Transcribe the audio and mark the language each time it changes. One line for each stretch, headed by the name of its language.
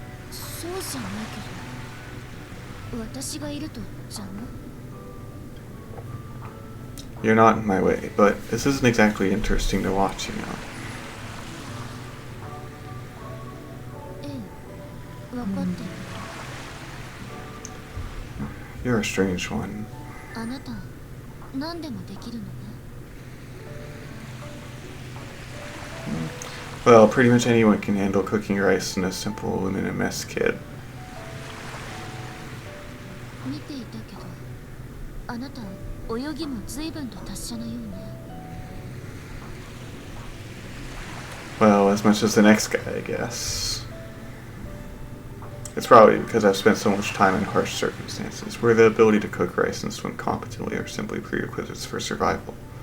Japanese: そうじゃないけど、私がいると邪魔？
English: You're not in my way, but this isn't exactly interesting to watch, you know.
Japanese: ええ、分かってる。
English: You're a strange one.
Japanese: あなた、何でもできるのね。
English: Well, pretty much anyone can handle cooking rice in a simple aluminum mess kit.
Japanese: 見ていたけど、あなた泳ぎも随分と達者なようね。
English: Well, as much as the next guy, I guess. It's probably because I've spent so much time in harsh circumstances, where the ability to cook rice and swim competently are simply prerequisites for survival.